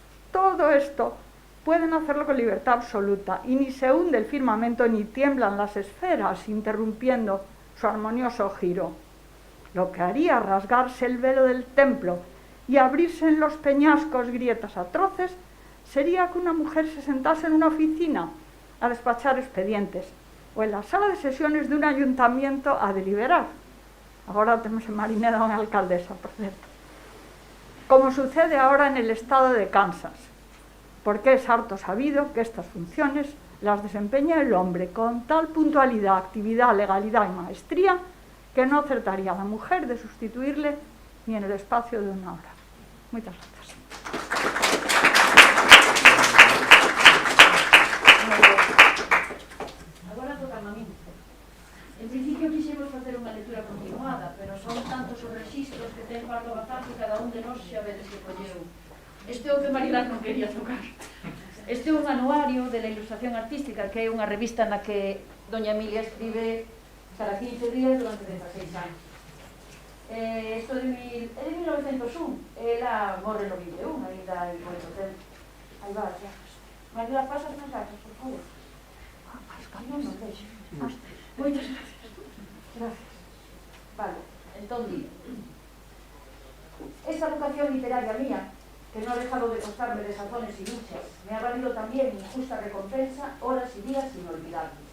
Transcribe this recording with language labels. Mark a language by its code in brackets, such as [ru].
[es] Todo esto pueden hacerlo con libertad absoluta y ni se hunde el firmamento ni tiemblan las esferas interrumpiendo su armonioso giro. Lo que haría rasgarse el velo del templo y abrirse en los peñascos grietas atroces sería que una mujer se sentase en una oficina a despachar expedientes o en la sala de sesiones de un ayuntamiento a deliberar. [gl] Agora temos en Marineda unha alcaldesa, por certo. [es] Como sucede ahora en el estado de Kansas, porque es harto sabido que estas funciones las desempeña el hombre con tal puntualidad, actividad, legalidad y maestría que no acertaría a la mujer de sustituirle ni en el espacio de una hora. Muchas gracias. [gl] Agora toca a mí. En principio quixemos facer unha lectura continuada, pero son tantos os registros que ten Pardo Bazán que cada un de nós xa vedes que colleu. Este é o que Marilar non quería tocar. Este é un anuario de la Ilustración Artística, que é unha revista na que doña Emilia escribe cada 15 días durante 16 anos. Isto é de 1901, ela morre no 21, ainda hai moito tempo. Aí va, xa. [es] Marilar, pasas mensajes, por favor. [gl] Non, non deixo. Moitas gracias. Gracias. Vale, entón digo. [es] Esta vocación literaria mía, que no ha dejado de costarme desazones y luchas, me ha valido también injusta recompensa, horas y días inolvidables.